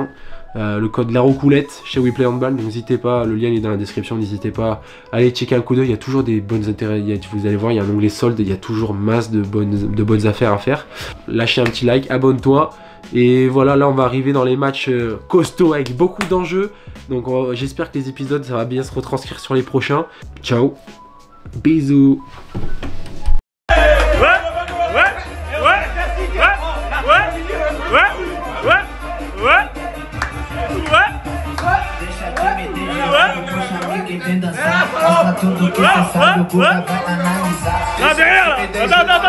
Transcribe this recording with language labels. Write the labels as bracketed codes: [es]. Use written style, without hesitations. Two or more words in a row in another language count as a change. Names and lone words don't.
[fr] Le code la roucoulette chez WePlay Handball, donc n'hésitez pas, le lien est dans la description, n'hésitez pas à aller checker un coup d'œil, il y a toujours des bonnes intérêts, vous allez voir, il y a un onglet solde, il y a toujours masse de bonnes affaires à faire. Lâchez un petit like, abonne-toi, et voilà, là on va arriver dans les matchs costauds avec beaucoup d'enjeux, donc j'espère que les épisodes, ça va bien se retranscrire sur les prochains. Ciao. Bisous. [pt] Vem dançar, mostra tudo que cê sabe, o Guga vai analisar.